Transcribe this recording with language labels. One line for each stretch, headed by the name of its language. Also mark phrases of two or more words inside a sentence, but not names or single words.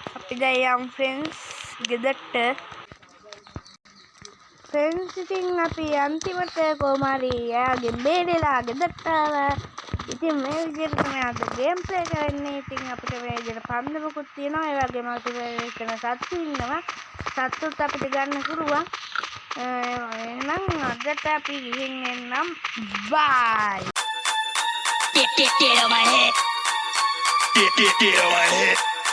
Sinhala: අපි දැන් යම් ෆ්‍රෙන්ඩ්ස් ගෙදරට ෆ්‍රෙන්ඩ්ස් ඉතින් අපි අන්තිමට කොහොම හරි එයාගෙන් බේරලා ගෙදරට ආවා. ඉතින් මේ විදිහට තමයි අද
English: game play
Sinhala: කරන්නේ. ඉතින් අපිට මේ විදිහට පන්දමකුත් තියෙනවා. ඒ වගේම අපිට වෙන සත්තු ඉන්නවා. සත්තුත් අපිට ගන්න පුළුවන්. එහෙනම් අදට අපි ගිහින් එන්නම්. බයි.
English: Get on my head. Get on my head.